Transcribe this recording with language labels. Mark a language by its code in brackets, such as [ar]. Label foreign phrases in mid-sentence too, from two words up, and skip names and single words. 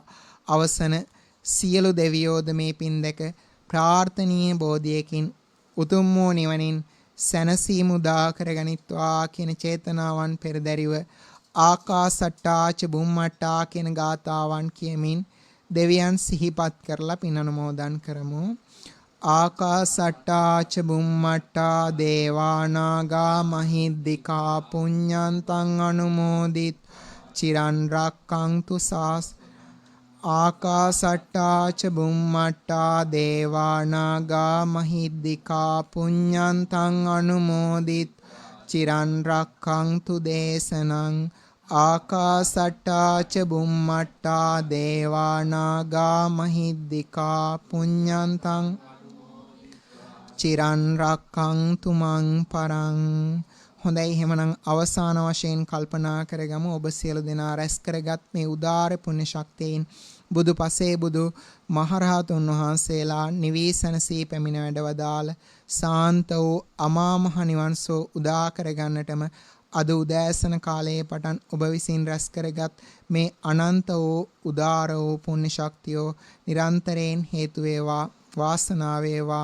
[si] අවසන සියලු දෙවියෝද මේ පින් දෙක ප්‍රාර්ථනීය බෝධියකින් උතුම් වූ නිවනින් සැනසීම උදා කරගනිත්වා කියන චේතනාවන් පෙරදැරිව [pi] ආකාසට්ටාච බුම්මට්ටා [si] කියන ගාතාවන් කියමින් දෙවියන් සිහිපත් කරලා පින් අනුමෝදන් කරමු. [pi] ආකාසට්ටාච බුම්මට්ටා දේවානාගා මහිද්దికා පුඤ්ඤන්තං අනුමෝදිත් චිරන් රක්ඛන්තු සාස්. ආකාසට්ටාච බුම්මට්ටා දේවානාගා මහිද්దికා පුඤ්ඤන්තං අනුමෝදිත් චිරන් රක්ඛන්තු දේශනං. ආකාසට්ටාච බුම්මට්ටා දේවානාගා මහිද්దికා පුඤ්ඤන්තං චිරන් රක්ඛන්තු මං පරං. [si] හොඳයි, එහෙමනම් අවසාන වශයෙන් කල්පනා කරගමු ඔබ සියලු දෙනා රැස් කරගත් මේ උදාර පුණ්‍ය ශක්තියින් බුදු පසේ බුදු මහරහතුන් වහන්සේලා නිවීසනසී පැමිණ වැඩවදාල සාන්ත වූ අමා මහ නිවන් සෝ උදා කරගන්නටම අද උදෑසන කාලයේ පටන් ඔබ විසින් රැස් කරගත් මේ අනන්ත වූ උදාර වූ පුණ්‍ය ශක්තියෝ නිරන්තරයෙන් හේතු වේවා, වාසනාව වේවා.